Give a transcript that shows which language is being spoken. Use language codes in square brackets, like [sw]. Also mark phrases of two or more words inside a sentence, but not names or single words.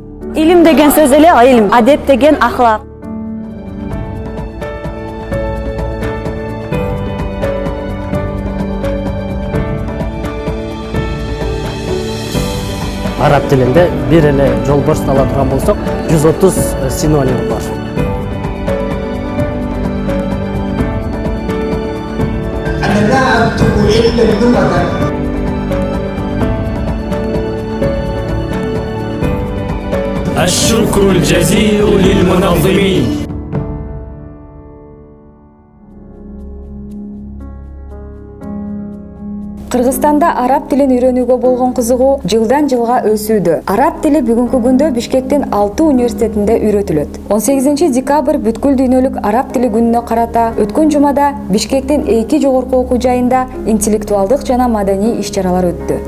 [ky] Илим деген сөз эле илим, адет деген ахлак. Араб тилинде бир эле жолборс ала турган болсок, 130 синоним бар. [ar] أنا لا أكتب إلا اللغة. الشكر الجزيل للمنظمين. [ky] Кыргызстанда араб тилин үйрөнүүгө болгон кызыгуу жылдан жылга өсүүдө. Араб тили бүгүнкү күндө Бишкектин 6 университетинде үйрөтүлөт. 18 декабрь бүткүл дүйнөлүк араб тили күнүнө карата өткөн жумада Бишкектин 2 жогорку окуу жайында интеллектуалдык жана маданий иш-чаралар өттү.